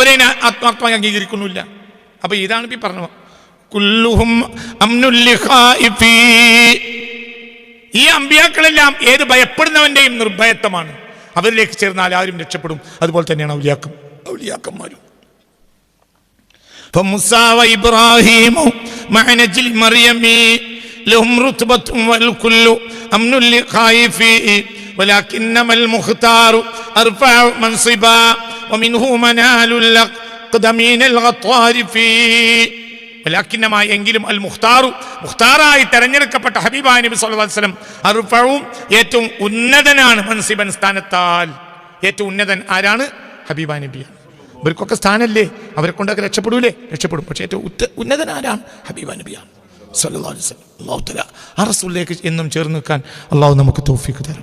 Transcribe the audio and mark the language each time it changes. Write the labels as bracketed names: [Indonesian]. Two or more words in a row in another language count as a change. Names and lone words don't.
[Malayalam] അവരെ ആത്മാർത്ഥമായി അംഗീകരിക്കുന്നില്ല. അപ്പൊ ഇതാണ് ഇപ്പൊ പറഞ്ഞു [Arabic] كلهم أمن للخائف. [Malayalam] ഈ അമ്പിയാക്കളെല്ലാം ഏത് ഭയപ്പെടുന്നവന്റെയും നിർഭയത്വമാണ്. അവരിലേക്ക് ചേർന്നാൽ ആരും രക്ഷപ്പെടും. അതുപോലെ തന്നെയാണ് ഔലിയാക്കന്മാരും. [Arabic] فموسى وإبراهيم مع نجل مريم لهم رتبة والكل أمن لخائف ولكنما المختار أرفع منصبا ومنه منال الأقدمين الغطار في ولكنما [Malayalam] എങ്കിലും അൽ മുഖ്താറായി തെരഞ്ഞെടുക്കപ്പെട്ട ഹബീബായ നബി [Arabic] صلى الله عليه وسلم [Malayalam] അർഫഉം ഏറ്റവും ഉന്നതനാണ്. മൻസിബൻ സ്ഥാനത്താൽ ഏറ്റവും ഉന്നതൻ ആരാണ്? ഹബീബായ നബിയാണ്. ഇവർക്കൊക്കെ സ്ഥാനല്ലേ, അവരെ കൊണ്ടൊക്കെ രക്ഷപ്പെടും. പക്ഷേ ഏറ്റവും ഉന്നതൻ ആരാണ്? ഹബീബായ നബിയാണ് [Arabic] صلى الله عليه وسلم. الله تعالى [Malayalam] ആ റസൂലിലേക്ക് എന്നും ചേർന്ന് നിൽക്കാൻ അല്ലാഹു നമുക്ക് തൗഫീഖ് തരട്ടെ.